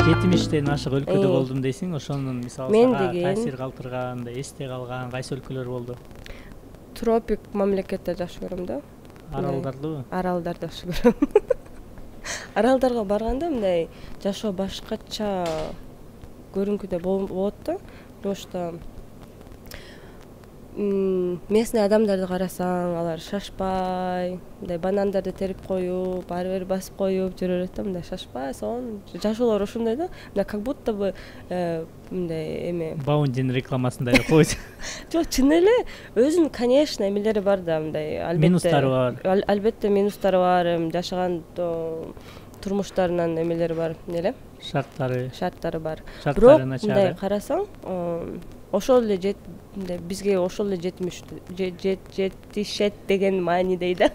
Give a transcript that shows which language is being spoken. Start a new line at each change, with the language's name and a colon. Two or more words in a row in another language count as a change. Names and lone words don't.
Kyrgyz: Жетимиштен ашык өлкөдө болдум дейсиң, ошонун мисалы сага таасир калтырган, эсте калган кайсы өлкөлөр болду? Тропик мамлекетте жакшы көрөм да. Аралдардыбы? Аралдарды жакшы көрөм. Аралдарга барганда мындай жашоо башкача көрүнгүдөй болот да.
Russian: Потому что местный
Kyrgyz: адамдарды карасаң, алар шашпай, мындай банандарды терип коюп, ары бери басып коюп жүрө берет да, мындай шашпай, сонун. Жашоолор ушундай да, мындай
Russian: как будто бы
Kyrgyz: мындай эме Баундин рекламасындай койчу. Жок, чын эле өзүнүн, конечно, эмелери бар да, мындай албетте. Минустары бар. Албетте минустары бар, жашаган турмуштарынын эмелери бар, эле шарттары бар. Бирок мындай карасаң, ошол эле бизге ошол эле жетишет деген маанидей да.